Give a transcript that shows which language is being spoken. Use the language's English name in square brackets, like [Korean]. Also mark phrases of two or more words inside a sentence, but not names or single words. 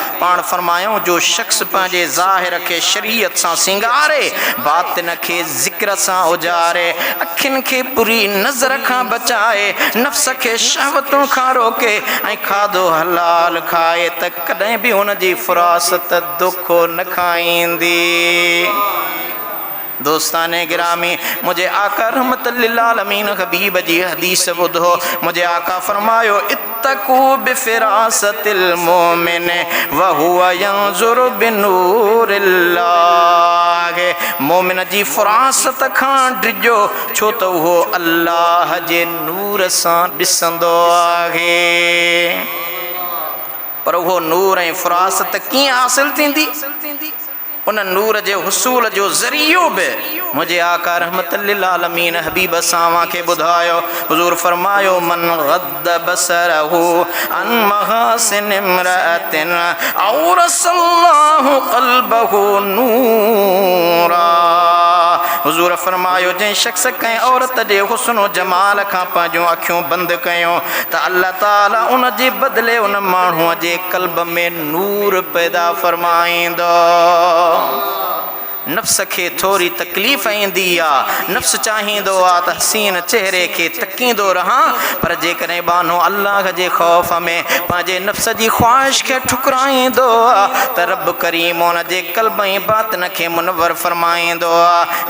[Sindhi] पाण फरमायूं, जो शख़्स पंहिंजे ज़ाहिर खे शरीयत सां सिंगारे, बातिन खे ज़िक्र सां उजारे, अखियुनि खे बुरी नज़र खां बचाए, नफ़्स खे शहवतुनि खां रोके ऐं खाधो हलाल खाए त कॾहिं बि हुन जी फ़ुरासत दुखो न खाईंदी। दोस्ताने गिरामी, मुझे आका रहमत लिल आलमीन हबीब जी हदीस ॿुधो। मुझे आका फरमायो, [Arabic] اتقوا بفراسة المؤمن و هو ينظر بنور الله. [Sindhi] मोमिन जी फ़ुरासत खां डिॼो, छो त उहो अल्लाह जे नूर सां ॾिसंदो आहे। पर उहो नूर ऐं फ़ुरासत कीअं हासिल थींदी? उन नूर जे हुसूल जो ज़रियो बि मुझे आका रहमतुल्लिल आलमीन हबीब सावा के बुधायो। हुजूर फरमायो [Arabic] من غض بصره عن محاسن امرأة أورث الله قلبه نورا. [Sindhi] हुजूर फरमायो जै शख्स कंहिं औरत जे हुस्न जमाल खां पंहिंजूं अखियूं बंदि कयूं त अल्लाह ताला उन जे बदिले उन माण्हूअ जे क़ल्ब में नूर पैदा फरमाईंदो। नफ्स के थोड़ी तकलीफ़ ईंदी आहे, नफ्स चाहींदो आहे त हसीन चेहरे के तकींदो रहां, पर जेकॾहिं बानो अल्लाह जे ख़ौफ़ में पंहिंजे नफ्स जी ख़्वाहिश खे ठुकराईंदो आहे त रब करीम उन जे क़ल्ब ऐं बातिन खे मुनवर फरमाईंदो आहे।